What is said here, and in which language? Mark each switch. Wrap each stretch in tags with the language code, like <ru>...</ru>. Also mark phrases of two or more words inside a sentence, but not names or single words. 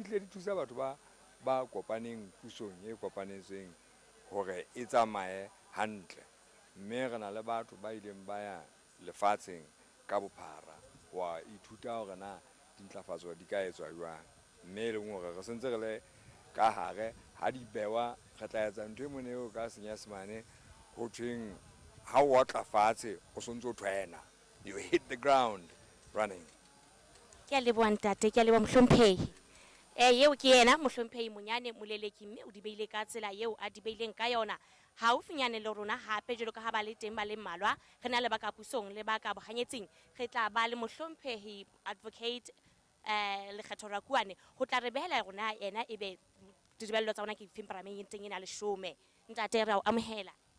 <st>tle di thusa batho ba kopaneng pusong e kopanetsweng hore e tsamaye hantle mme re na le batho ba ileng ba ya lefatsheng ka bophara wa ithuta hore na dintlafatso di ka etswa jwang mme le hore re sentse re le ka hare ha di bewa re tla etsa ntho e mone eo ka senyesemane ho thweng ha o otla fatshe o sontse o thwena</st> <en>you hit the ground running.</en> <st>Ke a leboha ntate ke a leboha mohlomphehi eo ke yena mohlomphehi monyane moleleki mme o di beile ka tsela eo a di beileng ka yona haufinyane le rona hape jalo ka ha ba le teng ba le mmalwa re na le ba ka pusong le ba ka bohanyetsing re tla ba le mohlomphehi advocate lekgetho ra kuane ho tla re behela rona yena ebe ditebello tsa rona ke difeng parlamenteng ena le 10 ntate re a amohela</st>